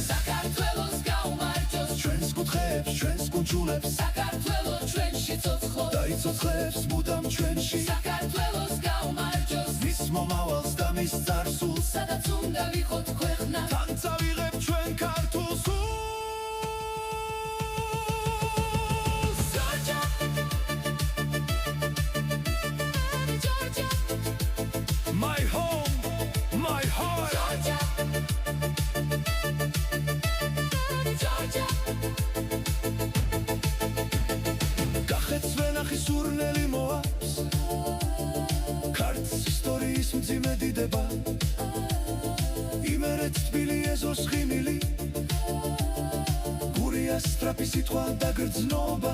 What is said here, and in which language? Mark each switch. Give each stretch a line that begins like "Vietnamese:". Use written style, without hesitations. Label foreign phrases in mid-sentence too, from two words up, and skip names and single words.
Georgian: საქართველოს გაუმარჯოს, ჩვენს კუთხეებს, ჩვენს კუნჯულებს, საქართველო ჩვენში ცოცხლობს, გაიცოცხლებს მუდამ ჩვენში. საქართველოს გაუმარჯოს, მის მომავალს და მის წარსულს, სადაც უნდა ვიყოთ ქვეყნა, თან წავიღებ ჩვენ ქართულ სულს.
English: My home, my heart.
Georgian: გახეთს ვენახი სურნელი მოაქვს, ქართლის ისტორიის მძიმე დიდება, იმერეთ თბილი ეზოს ხიმილი, გურიას სწრაფი სიტყვა და გრძნობა.